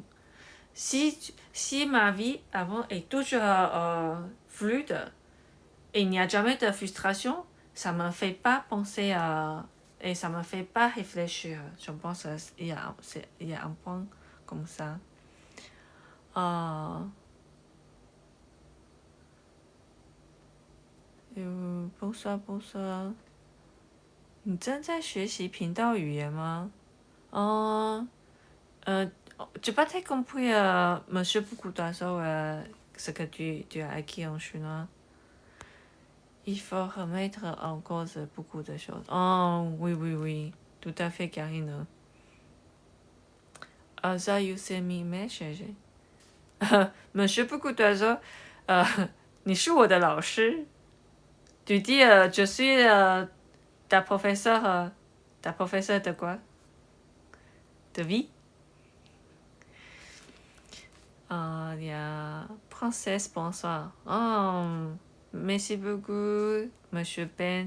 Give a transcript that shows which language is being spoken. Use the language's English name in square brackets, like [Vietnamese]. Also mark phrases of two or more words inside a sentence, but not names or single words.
[French] Si ma vie avant est toujours fluide et il n'y a jamais de frustration, ça ne me fait pas penser et ça ne me fait pas réfléchir. Je pense qu'il y a un point comme ça. bonsoir. [Chinese] 你正在学习频道语言吗？ [French] j'ai pas très compris, monsieur beaucoup d'oiseaux, ce que tu as acquis en chinois. Il faut remettre en cause beaucoup de choses. Oh, oui, tout à fait, Karine. Ça, [English] you send me message. [French] monsieur beaucoup d'oiseaux, [Chinese] 你是我的老师。 [French] Tu dis, je suis ta professeure de quoi? De vie? Il y a princesse, bonsoir. Oh, merci beaucoup, monsieur Ben.